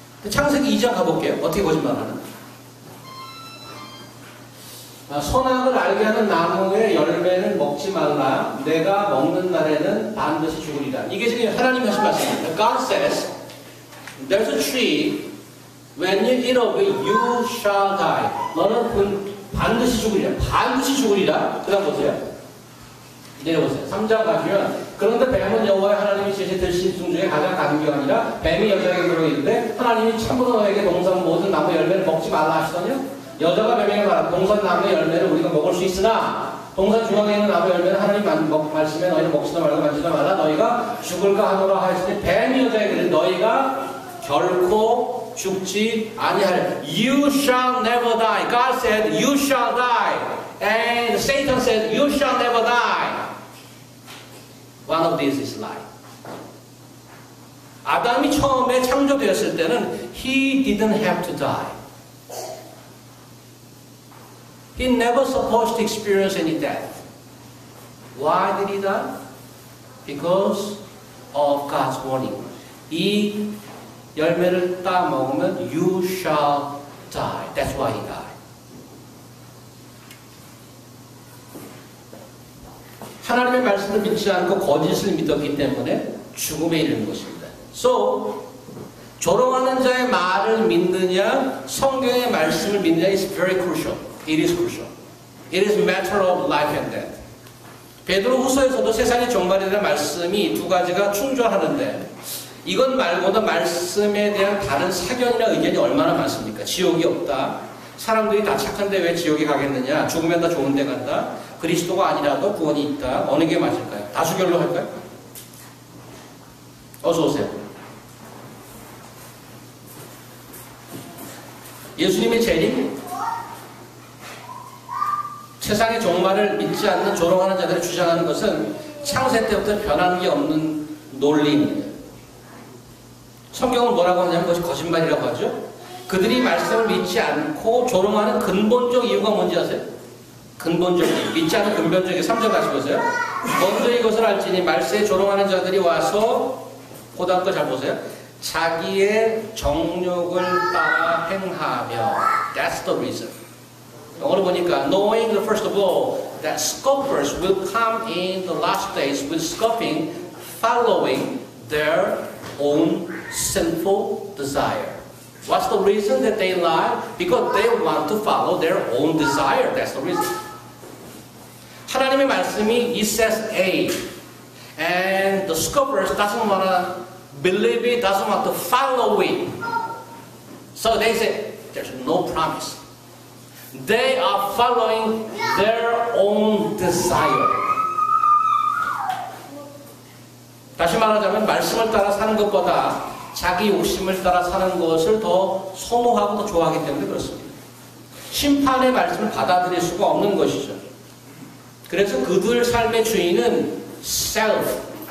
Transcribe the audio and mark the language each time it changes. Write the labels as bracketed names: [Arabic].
[Korean] 창세기 2장 가볼게요. 어떻게 거짓말하나? 선악을 알게 하는 나무의 열매를 먹지 말라. 내가 먹는 날에는 반드시 죽으리라. 이게 지금 하나님이 하신 말씀입니다. [English] God says, there's a tree, when you eat of it, you shall die. [Korean] 너는 반드시 죽으리라. 반드시 죽으리라. 그 다음 보세요. 내려보세요. 3장 가시면, 그런데 뱀은 여호와의 하나님이 제시 들신 중에 가장 강한 게 아니라 뱀이 여자에게 물어있는데 하나님이 참으로 너에게 동산 모든 나무 열매를 먹지 말라 하시더냐? 여자가 뱀에게 말하다. 동산 나무 열매를 우리가 먹을 수 있으나 동산 중앙에 있는 나무 열매는 하나님 말씀에 너희는 먹지도 말고 만지도 말라. 너희가 죽을까 하노라 하였으니 뱀이 여자에게 이르되 너희가 결코 죽지 아니하리라. [English] You shall never die. God said you shall die. And Satan said you shall never die. One of these is lie. [Korean] 아담이 처음에 창조되었을 때는 [English] he didn't have to die. He never supposed to experience any death. Why did he die? Because of God's warning. [Korean] 이 열매를 따 먹으면 [English] you shall die. That's why he died. [Korean] 하나님의 말씀을 믿지 않고 거짓을 믿었기 때문에 죽음에 이르는 것입니다. So, 조롱하는 자의 말을 믿느냐, 성경의 말씀을 믿느냐 [English] is very crucial. It is crucial. It is a matter of life and death. [Korean] 베드로 후서에서도 세상의 종말에 대한 말씀이 두 가지가 충돌하는데 이것 말고도 말씀에 대한 다른 사견이나 의견이 얼마나 많습니까? 지옥이 없다. 사람들이 다 착한데 왜 지옥에 가겠느냐? 죽으면 다 좋은 데 간다. 그리스도가 아니라도 구원이 있다. 어느 게 맞을까요? 다수결로 할까요? 어서 오세요. 예수님의 재림, 세상의 종말을 믿지 않는 조롱하는 자들이 주장하는 것은 창세 때부터 변한 게 없는 논리입니다. 성경은 뭐라고 하냐면 그것이 거짓말이라고 하죠. 그들이 말씀을 믿지 않고 조롱하는 근본적 이유가 뭔지 아세요? 근본적 이유. 믿지 않는 근본적 이유. 3절 같이 보세요. 먼저 이것을 알지니 말세에 조롱하는 자들이 와서 그 다음 거 잘 보세요. 자기의 정욕을 따라 행하며. [English] That's the reason. [Korean] 영어로 보니까 [English] knowing first of all that scoffers will come in the last days with scoffing, following their own sinful desire. What's the reason that they lie? Because they want to follow their own desire. That's the reason. [Korean] 하나님의 말씀이 [English] it says A, and the scoffers doesn't want to believe it, doesn't want to follow it. So they say there's no promise. They are following their own desire. [Korean] 다시 말하자면 말씀을 따라 사는 것보다 자기 욕심을 따라 사는 것을 더 선호하고 더 좋아하기 때문에 그렇습니다. 심판의 말씀을 받아들일 수가 없는 것이죠. 그래서 그들 삶의 주인은 self.